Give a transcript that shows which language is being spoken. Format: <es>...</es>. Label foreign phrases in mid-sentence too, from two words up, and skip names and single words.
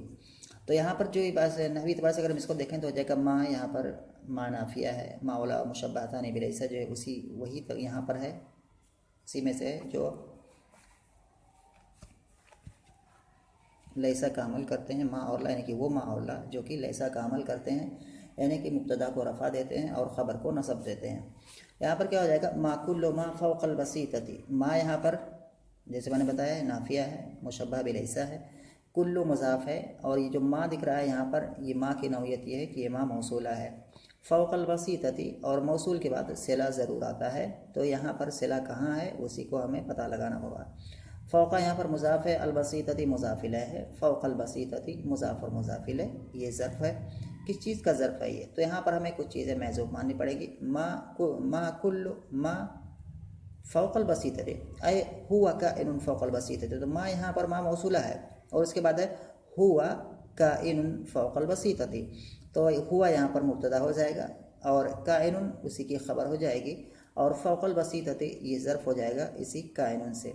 <ur>تو یہاں پر جو بات نحوی اعتبار سے اگر ہم اس کو دیکھیں تو ہو جائے گا ما یہاں پر ما نافیہ ہے،</ur> <ar>ما اولا مشبہتان بلیس</ar> <ur>جو ہے وہی یہاں پر ہے، اسی میں سے جو لیسا کا عمل کرتے ہیں. ما اور لا یعنی کہ وہ ما اور لا جو کہ لیسا کا عمل کرتے ہیں، یعنی کہ مبتدا کو رفع دیتے ہیں اور خبر کو نصب دیتے ہیں. یہاں پر کیا ہو جائے گا</ur> <ar>ما کل ما فوق البسیطۃ.</ar> <ur>ما یہاں پر جیسے میں نے بتایا نافیہ ہے، مشبہ بلیسا ہے، کل مضاف ہے، اور یہ جو ما دکھ رہا ہے یہاں پر یہ ما کی نوعیت یہ ہے کہ یہ ما موصولہ ہے.</ur> <ar>فوق البسیطۃ،</ar> <ur>اور موصول کے بعد صلہ ضرور آتا ہے. تو یہاں پر صلہ کہاں ہے اسی کو ہمیں پتہ لگانا ہوگا. فوق یہاں پر مضاف ہے، البسیطۃ مضاف الیہ ہے.</ur> <ar>فوق البسیطۃ</ar> <ur>مضاف اور مضاف الیہ یہ ظرف ہے. کس چیز کا ظرف ہے یہ؟ تو یہاں پر ہمیں کچھ چیزیں محذوف ماننی پڑے گی.</ur> <ar>ما کل ما فوق البسیطۃ اے ہوا کائن فوق البسیطۃ.</ar> <ur>تو ما یہاں پر ما موصولہ ہے اور اس کے بعد ہے</ur> <ar>ہوا کائن فوق البسیطۃ.</ar> <ur>تو ہوا یہاں پر مبتدا ہو جائے گا اور کائن اسی کی خبر ہو جائے گی، اور</ur> <ar>فوق البسیطۃ</ar> <ur>یہ ظرف ہو جائے گا اسی کائن سے.</ur>